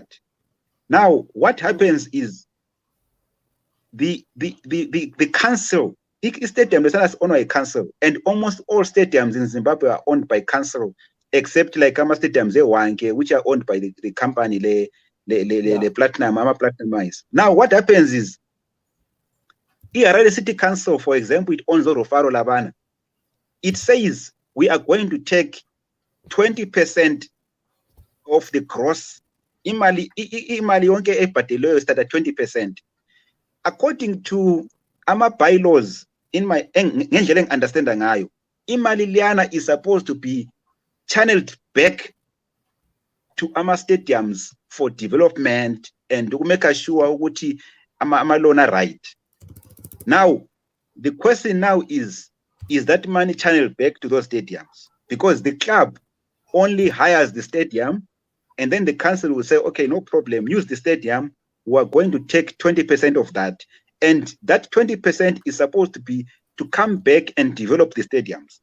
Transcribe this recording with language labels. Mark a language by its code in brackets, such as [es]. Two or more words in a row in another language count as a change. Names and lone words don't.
[en] Now what happens is the council, stadium is owned by council, and almost all stadiums in Zimbabwe are owned by council, except like Ama stadiums which are owned by the company the Platinum Mines. Now what happens is Harare City Council, for example, it owns Rofaro Labana. It says we are going to take 20% of the gross. [nd] Imali yonke ebhadeleyo [en] start at [nd] 20%. [en] According to Ama bylaws, in my [nd] ngendlela engiyunderstanda ngayo, imali liyana [en] is supposed to be channeled back to Ama stadiums for development and to make sure [nd] ukuthi ama loan [en] are right. Now, the question now is that money channeled back to those stadiums? Because the club only hires the stadium, and then the council will say, okay, no problem, use the stadium. We are going to take 20% of that. And that 20% is supposed to come back and develop the stadiums.